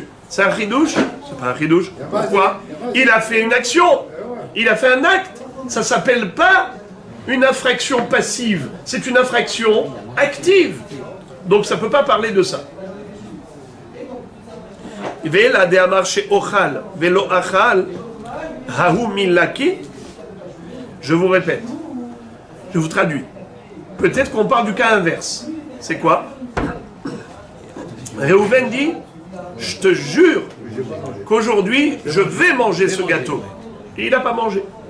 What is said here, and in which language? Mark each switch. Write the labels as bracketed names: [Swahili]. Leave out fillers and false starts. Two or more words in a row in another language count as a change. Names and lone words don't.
[French] C'est un chidouche? C'est pas un chidouche. Pourquoi? Il a fait une action. Il a fait un acte. Ça s'appelle pas une infraction passive. C'est une infraction active. Donc ça ne peut pas parler de ça. [Hebrew] ולא דאמר שאוכל ולא אכל ההוא מלקי. [French] Je vous répète. Je vous traduis. Peut-être qu'on parle du cas inverse. C'est quoi? Réhouven dit, je te jure qu'aujourd'hui, je vais manger ce gâteau. Et il n'a pas mangé.